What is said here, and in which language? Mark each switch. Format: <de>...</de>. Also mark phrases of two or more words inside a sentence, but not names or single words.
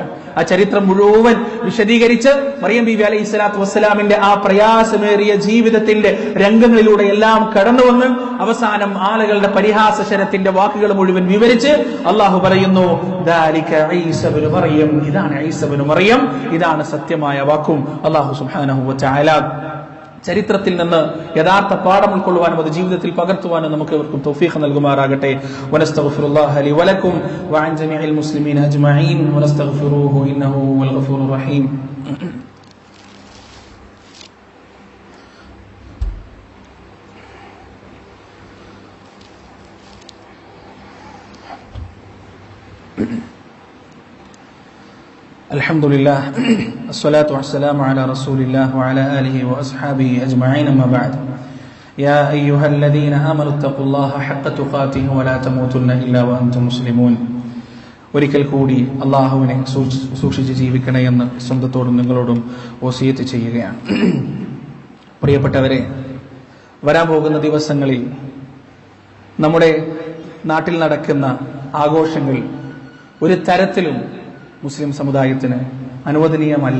<ml>ആ ചരിത്രം മുഴുവൻ വിശദീകരിച്ച് മറിയം ബീവി</ml> <ar>عليه الصلاة والسلام</ar> <ml>ആ പ്രയാസമേറിയ ജീവിതത്തിന്റെ രംഗങ്ങളിലൂടെ എല്ലാം കടന്നുവന്ന് അവസാനം ആളുകളുടെ പരിഹാസശരത്തിന്റെ വാക്കുകൾ മുഴുവൻ വിവരിച്ച് അള്ളാഹു പറയുന്നു</ml> <ar>ذلك عيسى ابن مريم,</ar> <ml>ഇതാണ് ഈസ ഇബ്നു മറിയം, ഇതാണ് സത്യമായ വാക്കും.</ml> <ar>الله سبحانه وتعالى</ar> <ml>ചരിത്രത്തിൽ നിന്ന് യഥാർത്ഥ പാഠം ഉൾക്കൊള്ളുവാനും അത് ജീവിതത്തിൽ പകർത്തുവാനും നമുക്ക് ഇവർക്കും തൗഫീഖ് നൽകുമാറാകട്ടെ.</ml> <ar>ونستغفر الله لي ولكم وعن جميع المسلمين أجمعين ونستغفره إنه هو الغفور الرحيم. الحمد لله، والصلاة والسلام على رسول الله وعلى آله وأصحابه أجمعين، أما بعد. يا أيها الذين آمنوا اتقوا الله حق تقاته ولا تموتن إلا وأنتم مسلمون.</ar> <ml>ഒരിക്കൽ കൂടി അള്ളാഹുവിനെ സൂക്ഷിച്ച് ജീവിക്കണേ എന്ന് സ്വന്തത്തോടും നിങ്ങളോടും വസിയത്ത് ചെയ്യുകയാണ്. പ്രിയപ്പെട്ടവരെ, വരാൻ പോകുന്ന ദിവസങ്ങളിൽ നമ്മുടെ നാട്ടിൽ നടക്കുന്ന ആഘോഷങ്ങൾ ഒരു തരത്തിലും മുസ്ലിം സമുദായത്തിന് അനുവദനീയമല്ല.</ml>